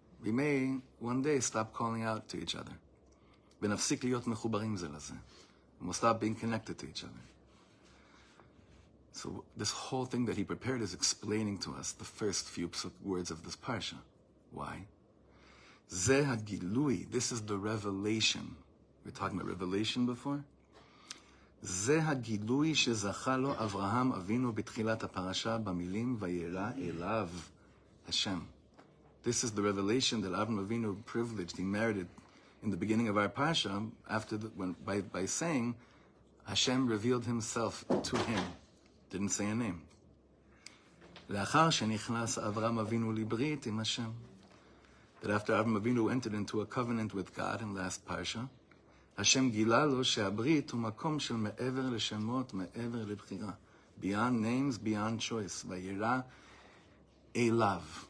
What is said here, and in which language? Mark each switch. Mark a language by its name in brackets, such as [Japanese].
[English] We may one day stop calling out to each other. [Hebrew] ונפסיק להיות מחוברים זה לזה. [English] We'll stop being connected to each other. So this whole thing that he prepared is explaining to us the first few words of this parsha. Why? [Hebrew] זה הגילוי. [English] This is the revelation. We were talking about revelation before. [Hebrew] זה הגילוי שזכה לו אברהם אבינו בתחילת הפרשה במילים וירא אליו השם. [English] This is the revelation that Avraham Avinu privileged. He merited in the beginning of our parsha by saying Hashem revealed himself to him. Didn't say a name. [Hebrew] לאחר שנכנס אברהם אבינו לברית עם השם. [English] That after Avraham Avinu entered into a covenant with God in last parsha, Hashem [Hebrew] גילה לו שהברית הוא מקום של מעבר לשמות, מעבר לבחירה. [English] Beyond names, beyond choice. [Hebrew] וירא אליו.